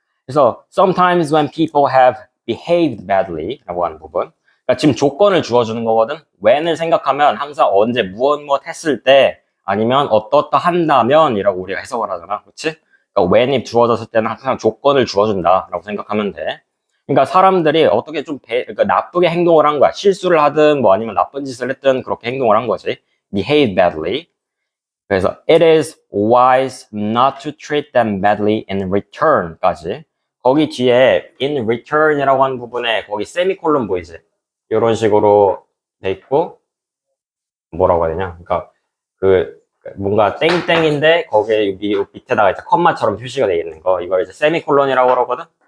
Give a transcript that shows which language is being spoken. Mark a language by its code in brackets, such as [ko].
[ko] 그래서 [en] sometimes when people have behaved badly [ko] 라고 하는 부분. 그러니까 지금 조건을 주어주는 거거든. when을 생각하면 항상 언제 무엇 했을 때 아니면 어떠어떠 한다면 이라고 우리가 해석을 하잖아. 그치? 그러니까 when이 주어졌을 때는 항상 조건을 주어준다 라고 생각하면 돼. 그러니까 사람들이 어떻게 좀 그러니까 나쁘게 행동을 한 거야. 실수를 하든 뭐 아니면 나쁜 짓을 했든 그렇게 행동을 한 거지. [en] behave badly. [ko] 그래서 [en] it is wise not to treat them badly in return까지. [ko] 거기 뒤에 [en] in return [ko] 이라고 하는 부분에 거기 세미콜론 보이지? 이런 식으로 돼 있고 뭐라고 해야 되냐? 그러니까 그 뭔가 땡땡인데 거기에 밑에다가 이제 컴마처럼 표시가 돼 있는 거 이걸 이제 세미콜론이라고 그러거든.